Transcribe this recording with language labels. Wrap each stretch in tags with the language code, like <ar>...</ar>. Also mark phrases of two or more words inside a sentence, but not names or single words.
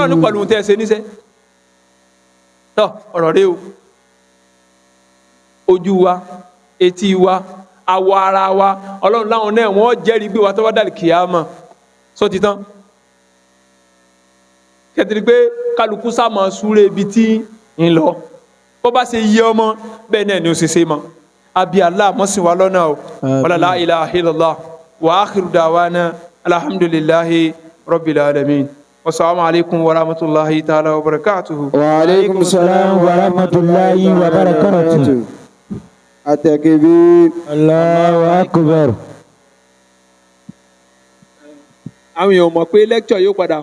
<yo>Ọlọ́run ní pẹ̀lú tẹ́ ẹ ṣe níṣẹ́ tọ́ ọ̀rọ̀ rẹ o ojú wa etí wa awọ ara wa Ọlọ́run láwọn náà wọ́n jẹ́rìí gbé wa tó bá dàlí kìyàmá sọ ti tán kẹtìrì pé kálukú sá máa súré ibi tí ń lọ bó bá ṣe yẹ ọmọ bẹ́ẹ̀ náà ni ó ṣe ṣe mọ́ àbí Allah mọ́sìn wa lọ́nà o</yo> <ar>ولا إله إلا الله وآخر دعوانا الحمد لله رب العالمين والسلام عليكم ورحمة الله تعالى وبركاته. وعليكم السلام ورحمة الله وبركاته. At-takbir. الله أكبر.</ar> <yo>àwọn èèyàn mọ̀ pé lecture yóò padà</yo>